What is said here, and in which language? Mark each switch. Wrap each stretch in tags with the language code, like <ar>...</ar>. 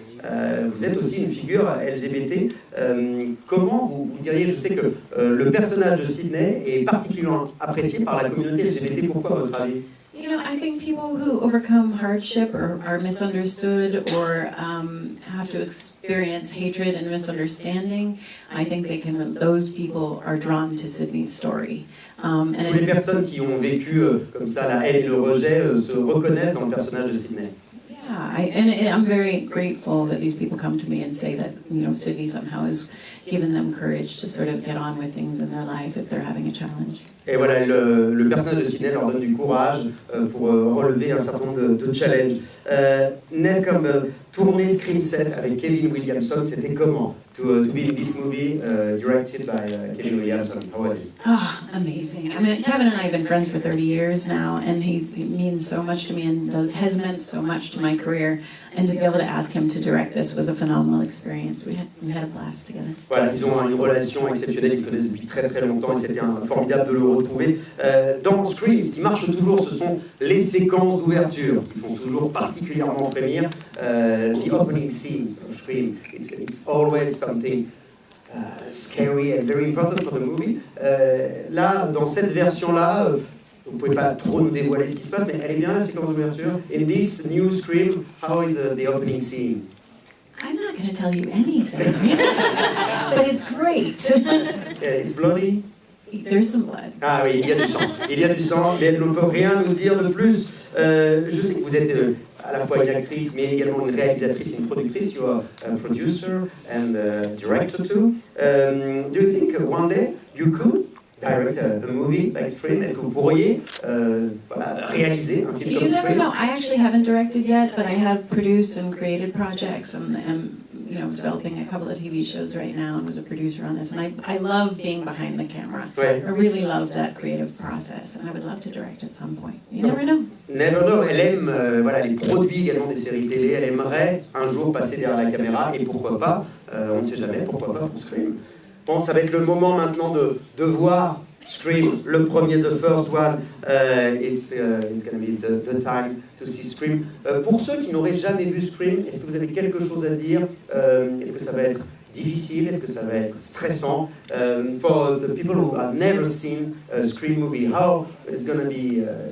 <fr>Vous êtes aussi une figure LGBT. Comment vous diriez, je sais que le personnage de Sydney est particulièrement apprécié par la communauté LGBT. Pourquoi, à votre avis?</fr> <en>You know, I think people who overcome hardship or are misunderstood or have to experience hatred and misunderstanding, I think those people are drawn to Sydney's story.</en> <fr>Toutes les personnes qui ont vécu comme ça la haine et le rejet se reconnaissent dans le personnage de Sydney.</fr> <en>Yeah, and I'm very grateful that these people come to me and say that, you know, Sydney somehow has given them courage to sort of get on with things in their life if they're having a challenge.</en> <fr>Et voilà, le personnage de Sydney leur donne du courage pour relever un certain nombre de challenges. Ned Campbell, tourner Scream 7 avec Kevin Williamson, c'était comment?</fr> <en>To be in this movie directed by Kevin Williamson, how was it? Oh, amazing. I mean, Kevin and I have been friends for 30 years now, and he means so much to me and has meant so much to my career. And to be able to ask him to direct this was a phenomenal experience. We had a blast together.</en> <fr>Voilà, ils ont une relation exceptionnelle, ils se connaissent depuis très très longtemps et c'était formidable de le retrouver. Dans Scream, ce qui marche toujours, ce sont les séquences d'ouverture qui font toujours particulièrement frémir.</fr> <en>The opening scenes of Scream, it's always something scary and very important for the movie.</en> <fr>Là, dans cette version-là, vous ne pouvez pas trop nous dévoiler ce qui se passe, mais elle est bien la séquence d'ouverture.</fr> <en>In this new Scream, how is the opening scene? I'm not going to tell you anything, but it's great. It's bloody? There's some blood.</en> <fr>Ah oui, il y a du sang. Il y a du sang, mais elle ne peut rien nous dire de plus. Je sais que vous êtes à la fois une actrice, mais également une réalisatrice, une productrice.</fr> <en>You are a producer and a director too. Do you think one day you could direct a movie like Scream?</en> <fr>Est-ce que vous pourriez réaliser un film comme Scream?</fr> <en>You never know. I actually haven't directed yet, but I have produced and created projects and you know, developing a couple of TV shows right now and was a producer on this. And I love being behind the camera.</en> <fr>Ouais.</fr> <en>I really love that creative process and I would love to direct at some point. You never know. Never know.</en> <fr>Elle aime les produits également des séries télé. Elle aimerait un jour passer derrière la caméra et pourquoi pas, on ne sait jamais, pourquoi pas pour Scream. Bon, ça va être le moment maintenant de voir</fr> <en>Scream,</en> <fr>le premier,</fr> <en>the first one, it's going to be the time to see Scream.</en> <fr>Pour ceux qui n'auraient jamais vu Scream, est-ce que vous avez quelque chose à dire? Est-ce que ça va être difficile? Est-ce que ça va être stressant?</fr> <en>For the people who have never seen a Scream movie, how it's going to be?</en>